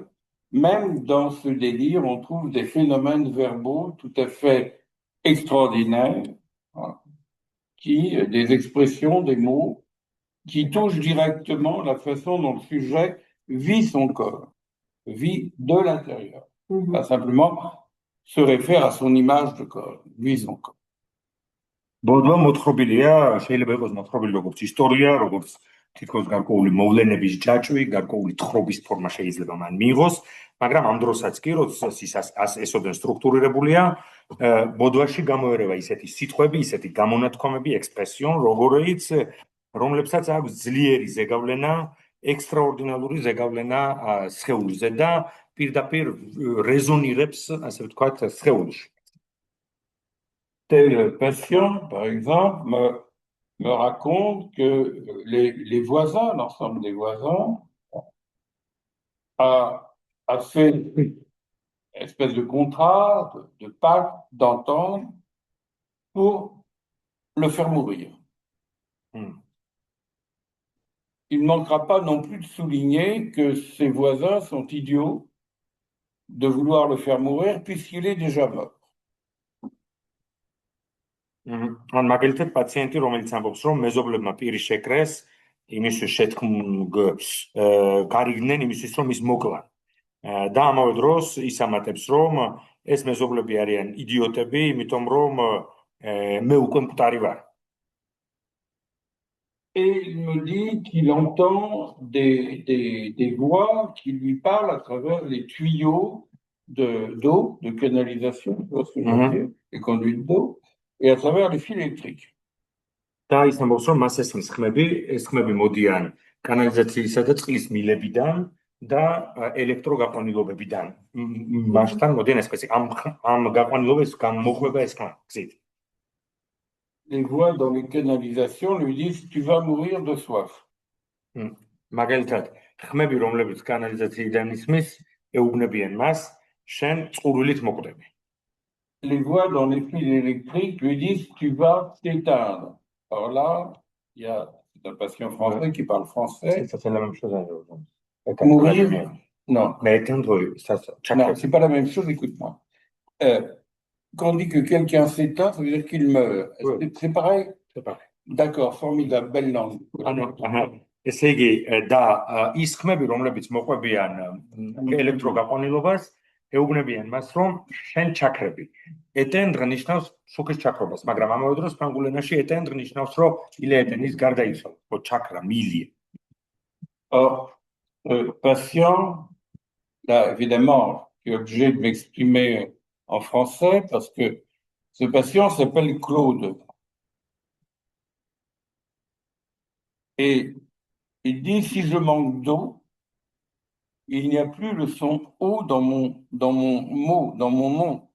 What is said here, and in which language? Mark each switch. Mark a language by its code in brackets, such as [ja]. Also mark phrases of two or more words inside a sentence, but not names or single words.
[fr] Même dans ce délire, on trouve des phénomènes verbaux tout à fait extraordinaires, des expressions, des mots, qui touchent directement la façon dont le sujet vit son corps, vit de l'intérieur. Pas simplement se réfère à son image de corps, vit son corps. [ka] ბოდვა მოთხრობილია, შეიძლება იყოს მოთხრობილი როგორც ისტორია, როგორც თითქოს გარკვეული მოვლენების ჯაჭვი, გარკვეული თხრობის ფორმა შეიძლება მან მიიღოს, მაგრამ ამ დროსაც კი, როდესაც ის ესოდენ სტრუქტურირებულია, ბოდვაში გამოერევა ისეთი სიტყვები, ისეთი გამონათქვამები, ექსპრესიონ, რომლებსაც აქვს ძლიერი ზეგავლენა, ექსტრაორდინალური ზეგავლენა სხეულზე და პირდაპირ რეზონირებს, ასე ვთქვათ, სხეულში. [fr] Tel patient, par exemple, me raconte que les voisins, l'ensemble des voisins, a fait une espèce de contrat, de pacte, d'entente pour le faire mourir. Il ne manquera pas non plus de souligner que ses voisins sont idiots de vouloir le faire mourir puisqu'il est déjà mort. [ka] ან მაგალითად პაციენტი, რომელიც ამბობს, რომ მეზობლებმა პირი შეკრეს, იმისთვის გარიგდნენ იმისთვის, რომ ის მოკლან. და ამავე დროს ის ამატებს, რომ ეს მეზობლები არიან იდიოტები, იმიტომ რომ მე უკვე მკვდარი ვარ. [fr] Et il me dit qu'il entend des voix qui lui parlent à travers les tuyaux d'eau, de canalisation, tu vois ce que je veux dire, les conduites d'eau, et à travers les fils électriques. [ka] და ის ამბობს, რომ მას ეს ხმები მოდიან კანალიზაციისა და წყლის მილებიდან და ელექტროგაყვანილობებიდან. მასთან მოდიან ეს ამ გაყვანილობებს გამოყვება ეს გზით. [fr] Les voix dans les canalisations lui disent tu vas mourir de soif. [ka] მაგალითად, ხმები, რომლებიც კანალიზაციიდან ისმის, ეუბნებიან მას, შენ წყურვილით მოკვდები. [fr] Les voix dans les fils électriques lui disent tu vas t'éteindre. Alors là, il y a un patient français qui parle français. Mourir, non. Non, c'est pas la même chose, écoute-moi. Quand on dit que quelqu'un s'éteint, ça veut dire qu'il meurt. Oui. C'est pareil? C'est pareil. D'accord, formidable, belle langue. [ka] ესე იგი და ის ხმები, რომლებიც მოყვებიან ელექტროგაყვანილობას, ეუბნებიან მას, რომ შენ ჩაქრები. ეტენდრ ნიშნავს შუქის ჩაქრობას, მაგრამ ამავე დროს ფრანგულ ენაში ეტენდრ ნიშნავს, რომ ილეეტენ ის გარდაიცვალა, რომ ჩაქრა, მილია. [fr] Or, patient, là, évidemment, je suis obligé de m'exprimer en français parce que ce patient s'appelle Claude. Et il dit, si je manque d'eau, il n'y a plus le son O dans mon mot, dans mon nom.